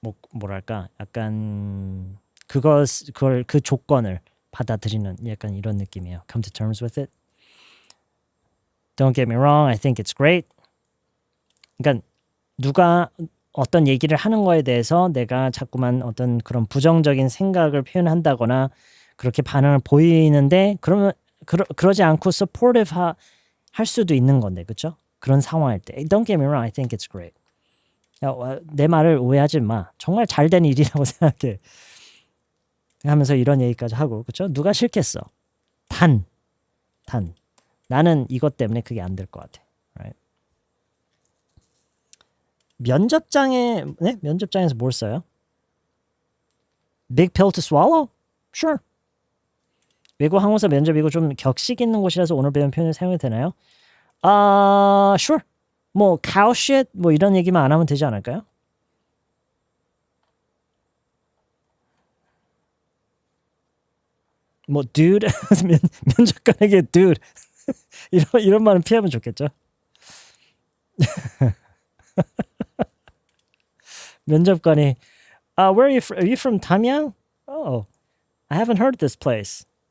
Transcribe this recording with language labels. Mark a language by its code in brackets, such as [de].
[ko] 뭐랄까? 약간 그 조건을 받아들이는 약간 이런 느낌이에요. [en] Come to terms with it. Don't get me wrong, I think it's great. [ko] 그러니까 누가 어떤 얘기를 하는 거에 대해서 내가 자꾸만 어떤 그런 부정적인 생각을 표현한다거나 그렇게 반응을 보이는데 그러면 그러지 않고 supportive 할 수도 있는 건데, 그렇죠? 그런 상황일 때 [en] Don't get me wrong, I think it's great. [ko] 내 말을 오해하지 마. 정말 잘된 일이라고 생각해. 하면서 이런 얘기까지 하고, 그렇죠? 누가 싫겠어. 단 나는 이것 때문에 그게 안 될 것 같아. [en] Right? [ko] 면접장에서 뭘 써요? [en] Big pill to swallow? Sure. [ko] 외국 항공사 면접이고 좀 격식 있는 곳이라서 오늘 배운 표현을 사용해도 되나요? [en] Sure. [ko] 뭐 cow shit 뭐 이런 얘기만 안 하면 되지 않을까요? 뭐 dude 면접관에게 dude 이런 말은 피하면 좋겠죠. 면접관이 [en] where are you from Damyang? Oh, I haven't heard of this place.